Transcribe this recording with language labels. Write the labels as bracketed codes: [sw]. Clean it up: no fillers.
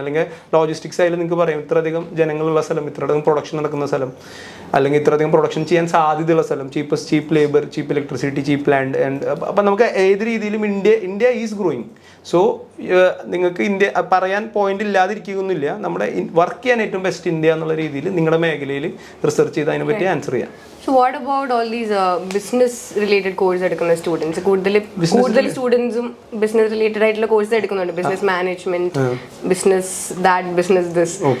[ml] അല്ലെങ്കിൽ ലോജിസ്റ്റിക്സ് ആയാലും നിങ്ങൾക്ക് പറയാം, ഇത്രയധികം ജനങ്ങളുള്ള സ്ഥലം, ഇത്രയധികം പ്രൊഡക്ഷൻ നടക്കുന്ന സ്ഥലം, അല്ലെങ്കിൽ ഇത്രയധികം പ്രൊഡക്ഷൻ ചെയ്യാൻ സാധ്യതയുള്ള സ്ഥലം, ചീപ്പ് ലേബർ, ചീപ്പ് ഇലക്ട്രിസിറ്റി, ചീപ്പ് ലാൻഡ്. അപ്പം നമുക്ക് ഏത് രീതിയിലും [en] India is growing. [ml] സോ നിങ്ങൾക്ക് ഇന്ത്യ പറയാൻ പോയിന്റ് ഇല്ലാതിരിക്കുകയൊന്നുമില്ല. നമ്മുടെ വർക്ക് ചെയ്യാൻ ഏറ്റവും ബെസ്റ്റ് ഇന്ത്യ എന്നുള്ള രീതിയിൽ നിങ്ങളുടെ മേഖലയിൽ റിസർച്ച് ചെയ്ത് അതിനെ പറ്റി ആൻസർ ചെയ്യാം. [en] So what about all these business related courses [ml] എടുക്കുന്ന സ്റ്റുഡൻസ്? കൂടുതൽ സ്റ്റുഡൻസും ബിസിനസ് റിലേറ്റഡ് ആയിട്ടുള്ള കോഴ്സ് എടുക്കുന്നുണ്ട്. Business management, business that, business this.